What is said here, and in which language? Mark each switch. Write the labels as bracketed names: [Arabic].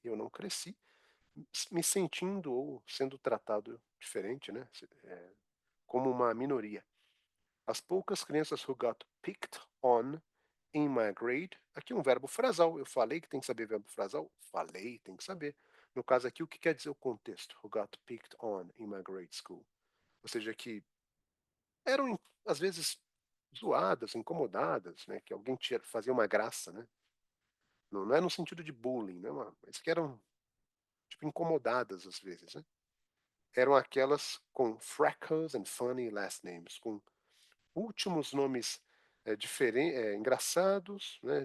[Portuguese] Eu não cresci, me sentindo ou sendo tratado diferente, né? Como uma minoria. As poucas crianças [English] who got picked on in my grade, [Portuguese] aqui um verbo frasal. Eu falei que tem que saber verbo frasal? Falei, tem que saber. No caso aqui, o que quer dizer o contexto? [English] Who got picked on in my grade school. [Portuguese] Ou seja, que eram, às vezes, zoadas, incomodadas, né? Que alguém fazia uma graça, né? Não é no sentido de bullying, né? Mas que eram, tipo, incomodadas, às vezes, né? Eram aquelas com [English] freckles and funny last names, [Portuguese] com últimos nomes engraçados, né?